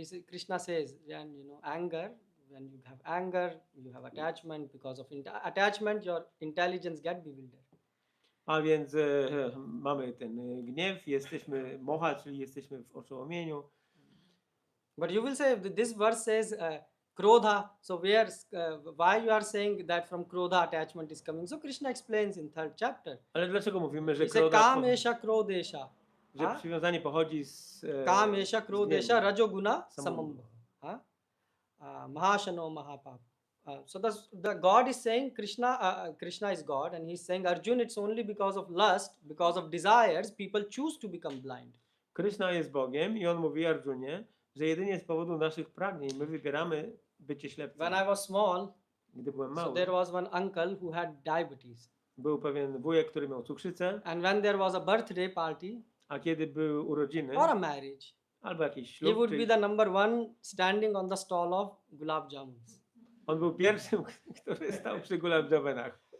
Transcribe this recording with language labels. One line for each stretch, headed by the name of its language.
English: Krishna says, anger, when you have anger, you have attachment. Because of attachment, your intelligence get bewildered.
Polish: A więc mamy ten gniew, jesteśmy moha, czyli jesteśmy w oszołomieniu.
English: But you will say, this verse says, Krodha, so why you are saying that from Krodha attachment is coming? So Krishna explains in 3rd chapter.
Polish: Ale dlaczego mówimy, że
English: He said,
Sanskrit: Kamesha Krodesha.
Polish: że przywiązanie pochodzi z
Sanskrit: Kamesha Krodesha Rajoguna Samambha. Mahashano Mahapap.
English: So the God is saying, Krishna is God, and he's saying, Arjun, it's only because of lust, because of desires, people choose to become blind.
Polish: Krishna jest Bogiem i on mówi Arjunie, że jedynie z powodu naszych pragnień my wybieramy bycie ślepcem.
English: When I was small,
Polish: Gdy byłem
English: so
Polish: mały,
English: there was one uncle who had diabetes.
Polish: był pewien wujek, który miał cukrzycę,
English: And when there was a birthday party
Polish: a kiedy były urodziny
English: or a marriage,
Polish: albo jakiś
English: he
Polish: ślub,
English: would be
Polish: czy
English: the number one standing on the stall of gulab jamuns. on był pierwszym, który stał przy gulab jamunach.